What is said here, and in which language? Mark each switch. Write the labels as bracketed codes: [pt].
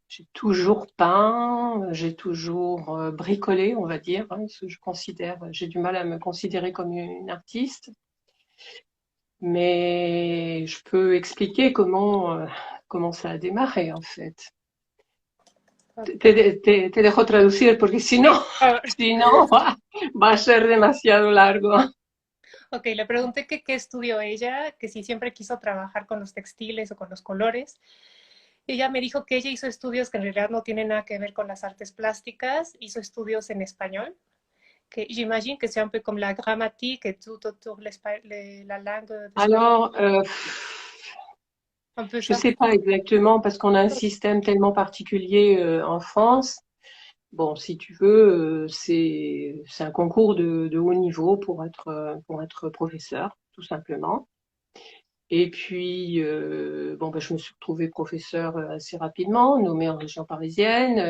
[fr] J'ai toujours peint, j'ai toujours bricolé, on va dire. Hein, parce que j'ai du mal à me considérer comme une artiste. Mais je peux expliquer comment ça a démarré, en fait. [es] Te dejo traducir porque si no, Sí. Ah, si no va a ser demasiado largo. ok, le pregunté que qué estudió ella, que si siempre quiso trabajar con los textiles o con los colores. Y ella me dijo que ella hizo estudios que en realidad no tienen nada que ver con las artes plásticas, hizo estudios en español, que [fr] j'imagine que c'est un peu comme la grammatique et tout autour la langue d'espagnol, Alors, un peu je ne ça. sais pas exactement parce qu'on a un système tellement particulier en France. Bon, si tu veux, c'est un concours de haut niveau pour être professeur, tout simplement. Et puis, bon, ben, je me suis retrouvée professeure assez rapidement, nommée en région parisienne.